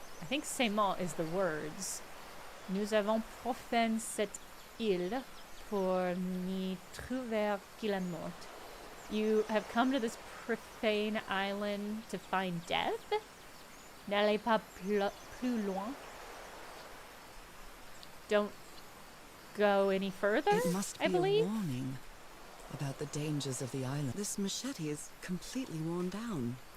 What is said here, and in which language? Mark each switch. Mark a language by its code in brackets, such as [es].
[en] I think [fr] ces mots [en] is the words. [fr] Nous avons profané cette île pour n'y trouver que la mort. [en] You have come to this profane island to find death? [fr] N'allez pas plus loin. [en] Don't go any further, It must be I believe. a warning about the dangers of the island. This machete is completely worn down.